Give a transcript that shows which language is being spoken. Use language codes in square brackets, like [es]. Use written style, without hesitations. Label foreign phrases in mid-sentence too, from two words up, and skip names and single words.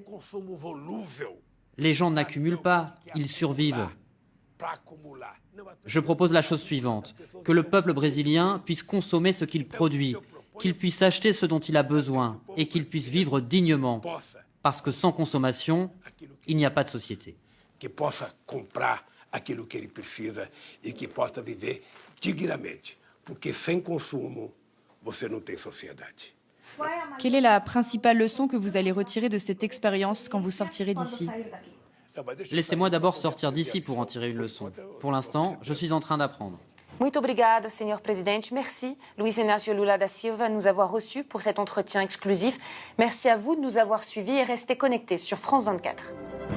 [fr] Les gens n'accumulent pas, ils survivent. Je propose la chose suivante, que le peuple brésilien puisse consommer ce qu'il produit, qu'il puisse acheter ce dont il a besoin et qu'il puisse vivre dignement. Parce que sans consommation, il n'y a pas de société. [pt] Aquilo que ele precisa e que possa viver dignamente, porque sem consumo você não tem sociedade. [fr] Quelle est la principale leçon que vous allez retirer de cette expérience quand vous sortirez d'ici? Laissez-moi d'abord sortir d'ici pour en tirer une leçon. Pour l'instant, je suis en train d'apprendre. [pt] Muito obrigado, Senhor Presidente. [fr] Merci, Luiz Inácio Lula da Silva, de nous avoir reçus pour cet entretien exclusif. Merci à vous de nous avoir suivis et restez connectés sur France 24.